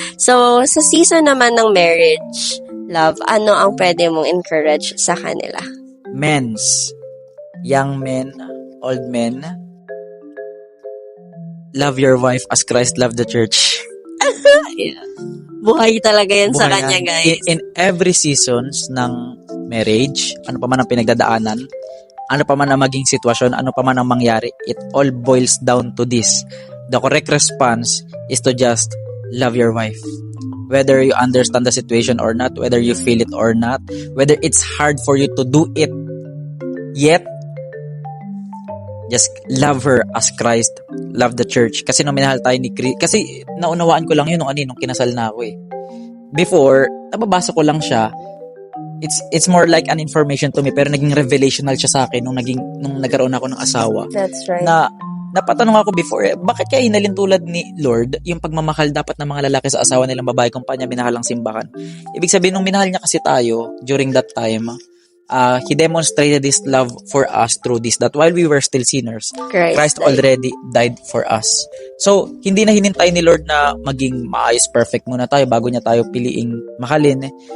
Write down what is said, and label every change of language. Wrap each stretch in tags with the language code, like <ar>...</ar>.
<tl>So, sa season naman ng marriage, love, ano ang pwede mong encourage sa kanila?</tl> <en>men's, young men, old men, love your wife as Christ loved the church.</en> <tl>Yeah. Buhay talaga yan sa Buhay kanya, yan.</tl> <en>guys.</en> <tl>In every seasons ng marriage, ano pa man ang pinagdadaanan, ano pa man ang maging sitwasyon, ano pa man ang mangyari,</tl> <en>it all boils down to this. The correct response is to just love your wife. Whether you understand the situation or not, whether you feel it or not, whether it's hard for you to do it, yet, just love her as Christ loved the church.</en> <tl>Kasi nung minahal tayo ni Christ, kasi naunawaan ko lang yun nung kinasal na ako eh. Before, nababasa ko lang siya,</tl> <en>it's more like an information to me,</en> <tl>pero naging revelational siya sa akin nung nagkaroon ako ng asawa.</tl> <en>That's right.</en> <tl>Na napatanong ako before, bakit kaya hinalin tulad ni Lord yung pagmamahal dapat ng mga lalaki sa asawa nilang babae kung pa niya minahal ang simbahan? Ibig sabihin, nung minahal niya kasi tayo</tl> <en>during that time, He demonstrated His love for us through this, that while we were still sinners, Christ already died for us.</en> <tl>So, hindi na hinintay ni Lord na maging maayos, perfect muna tayo bago niya tayo piliing mahalin.</tl>